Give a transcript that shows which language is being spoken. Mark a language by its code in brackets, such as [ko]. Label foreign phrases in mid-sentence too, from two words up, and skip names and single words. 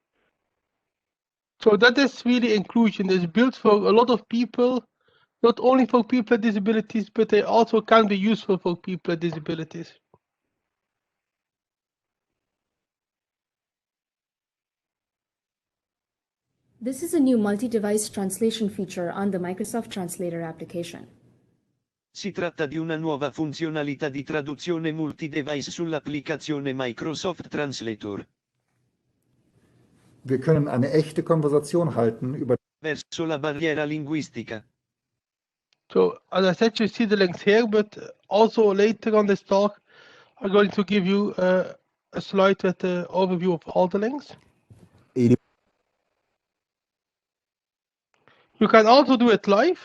[en] So that is really inclusion. It's built for a lot of people, not only for people with disabilities, but they also can be useful for people with disabilities. This is a new multi-device translation feature on the Microsoft Translator application. [it] Si tratta di una nuova funzionalità di traduzione multi-device sull'applicazione Microsoft Translator. [de] Wir können eine echte Konversation halten über [it] Verso la barriera linguistica. [en] So as I said, you see the links here, but also later on this talk, I'm going to give you a slide with the overview of all the links. et You can also do it live.